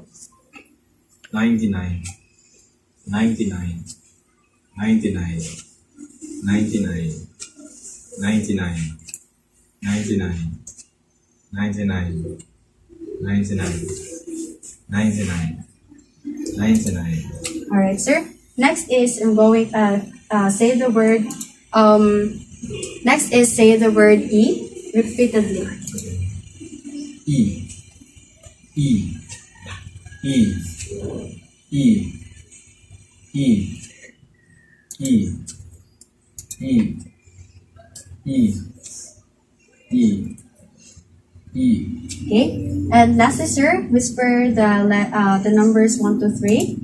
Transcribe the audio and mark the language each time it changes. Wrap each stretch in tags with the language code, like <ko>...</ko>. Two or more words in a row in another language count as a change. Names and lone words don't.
<en>99, 99, 99, 99, 99, 99, 99, 99, 99, 99. All right, sir. Next is I'm going say the word next is say the word E repeatedly. E, E, E, E, E, E, E, E, E, E. Okay. And lastly, sir, whisper the numbers 1, 2, 3.</en>